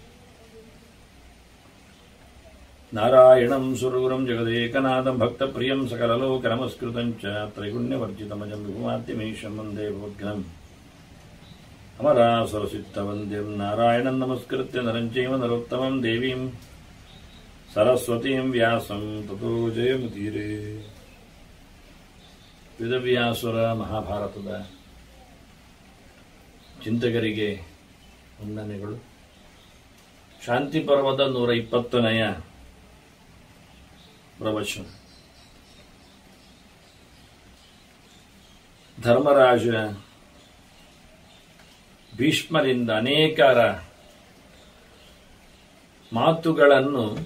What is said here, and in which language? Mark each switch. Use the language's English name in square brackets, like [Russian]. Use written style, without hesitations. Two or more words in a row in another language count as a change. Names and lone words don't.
[Sanskrit] नारायणं सुरगुरुं जगदेकनाथं भक्तप्रियं सकललोकनमस्कृतं च त्रैगुण्यवर्जितमजं विभुमाद्यमीशं वन्दे भवद्घ्नम् अमरासुरसिद्धवन्द्यं नारायणं नमस्कृत्य नरं चैव नरोत्तमं देवीं सरस्वतीं व्यासं ततो जयमुदीरे। [Kannada] ವೇದವ್ಯಾಸುರ ಮಹಾಭಾರತದ ಚಿಂತಕರಿಗೆ ವಂದನೆಗಳು. ಶಾಂತಿ ಪರ್ವದ 120ನೇ ಪ್ರವಚನ. ಧರ್ಮರಾಜ ಭೀಷ್ಮರಿಂದ ಅನೇಕರ ಮಾತುಗಳನ್ನು